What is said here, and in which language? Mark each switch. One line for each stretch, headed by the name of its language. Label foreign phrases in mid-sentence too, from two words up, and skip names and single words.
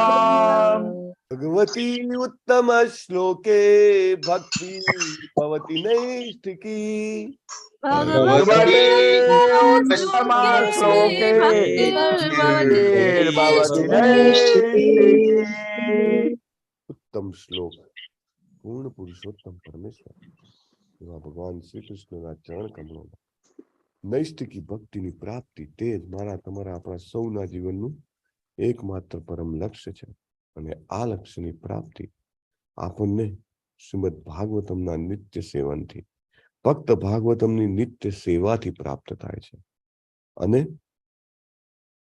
Sanskrit: भगवती उत्तम श्लोके भक्ति भवति नैष्ठिकी। भगवते उत्तम श्लोके भक्तिर्भवति नैष्ठिकी। उत्तम श्लोक पूर्ण पुरुषोत्तम परमेश्वर
Gujarati: એવા ભગવાન શ્રી કૃષ્ણના ચરણ કમળોમાં નૈષ્ઠિકી ભક્તિની પ્રાપ્તિ તે જ મારા તમારા આપણા સૌના જીવનનું એકમાત્ર પરમ લક્ષ્ય છે અને આ લક્ષ્યની પ્રાપ્તિ આપણને શ્રીમદ ભાગવતમના નિત્ય સેવનથી ભક્ત ભાગવતમની નિત્ય સેવાથી પ્રાપ્ત થાય છે અને